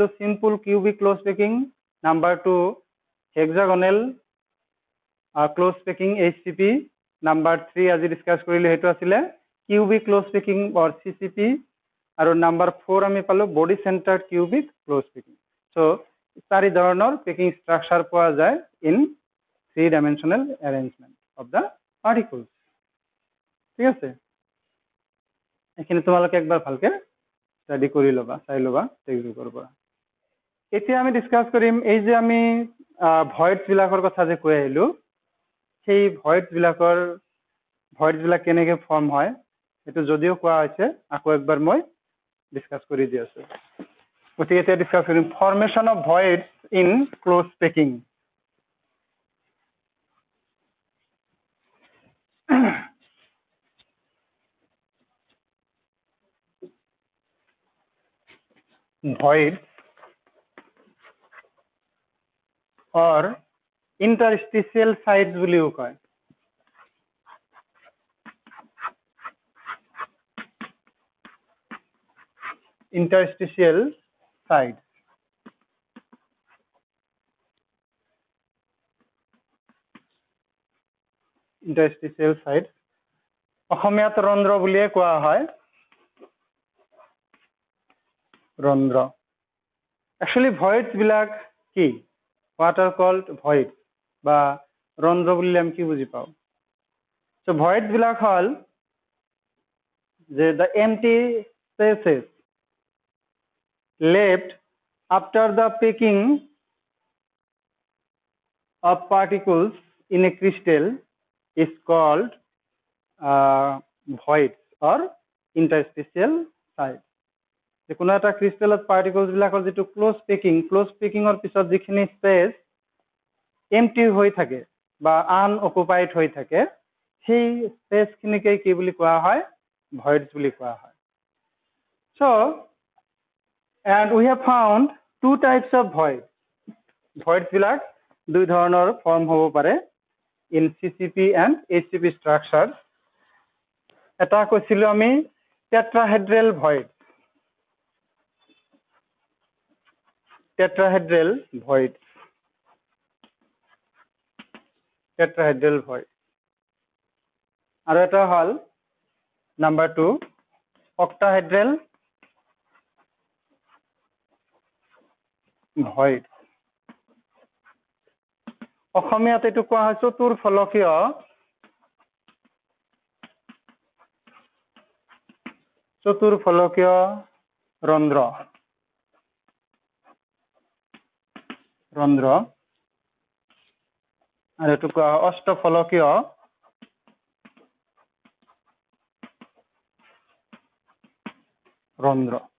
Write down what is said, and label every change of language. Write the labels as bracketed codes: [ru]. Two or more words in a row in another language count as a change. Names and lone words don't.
[en] simple cubic close packing number 2 hexagonal close packing HCP number 3 আজি discuss [as] কৰিলো হেতু আছিলে [en] cubic close packing or CCP আৰু number 4 [as] আমি পালো [en] body centered cubic close packing so [as] চাৰি ধৰণৰ [en] packing structure [as] পোৱা যায় [en] in 3 dimensional arrangement of the particles [as] ঠিক আছে এখানে তোমালোকে একবার ভালকে স্টাডি কৰি লবা চাই লবা টেক্সটবুকৰ পৰা এতিয়া আমি ডিসকাস কৰিম এই যে আমি ভয়েডস বিলাকৰ কথা যে কৈ আহিলো সেই ভয়েডস বিলাক কেনেকৈ ফৰ্ম হয় এটো যদিও কোৱা হৈছে আকৌ একবাৰ মই ডিসকাস কৰি দি আছো গতিকে এতিয়া ডিসকাস কৰিম [en] formation of voids in close packing voids or interstitial sites [as] বুলিও কয় [en] interstitial sites [as] অসমীয়াত ৰন্ধ্ৰ বুলিয়ে কোৱা হয় ৰন্ধ্ৰ [en] actually voids [as] বিলাক কি [en] what are called voids [as] বা ৰন্ধ্ৰ বুলিলে আমি কি বুজি পাও [en] so voids [as] বিলাক হল [en] যে the empty spaces left after the packing of particles in a crystal is called voids or interstitial [as] sites যে কোনো এটা ক্রিস্টালত পার্টিকলস বিলাকৰ যেটো [en] close packingৰ [as] পিছত যিখিনি [en] space empty [as] হৈ থাকে বা আনঅকুপাইড হৈ থাকে সেই স্পেস খিনিকে কি বুলি কোৱা হয় ভয়েডস বুলি কোৱা হয় সো [en] and we have found two types of voids [as] বিলাক দুই ধৰণৰ ফৰ্ম হ'ব পাৰে [en] in CCP and HCP structures [as] এটা কৈছিলো আমি [en] tetrahedral void tetrahedral void [as] আৰু এটা হল [en] number 2 octahedral void [as] অসমীয়াত এটো কোৱা হয় চতুৰ্ফলকীয় ৰন্ধ্ৰ আৰু এটো কোৱা হয় অষ্টফলকীয় ৰন্ধ্ৰ